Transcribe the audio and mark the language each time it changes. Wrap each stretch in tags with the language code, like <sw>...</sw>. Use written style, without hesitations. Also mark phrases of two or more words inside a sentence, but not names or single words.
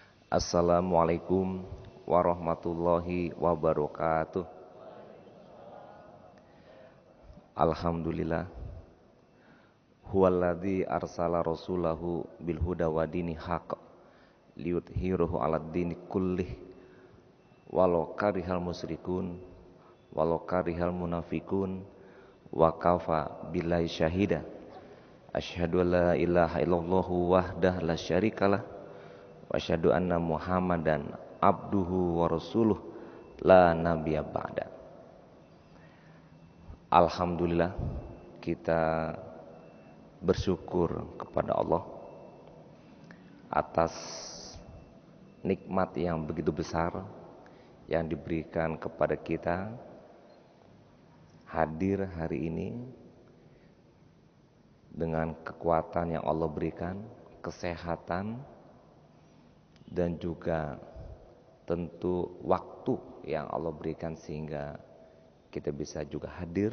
<ar>السلام عليكم ورحمة الله وبركاته. Alhamdulillah. هو الذي أرسل رسوله بالهدى ودين الحق ليظهره على الدين كله ولو كره المشركون ولو كره المنافقون وكفى بالله شهيدا. أشهد أن لا إله إلا الله وحده لا شريك له وأشهد أن محمدا عبده ورسوله لا نبي بعده.</ar> <id>Alhamdulillah, kita bersyukur kepada Allah atas nikmat yang begitu besar yang diberikan kepada kita hadir hari ini dengan kekuatan yang Allah berikan, kesehatan, dan juga tentu waktu yang Allah berikan sehingga kita bisa juga hadir.</id>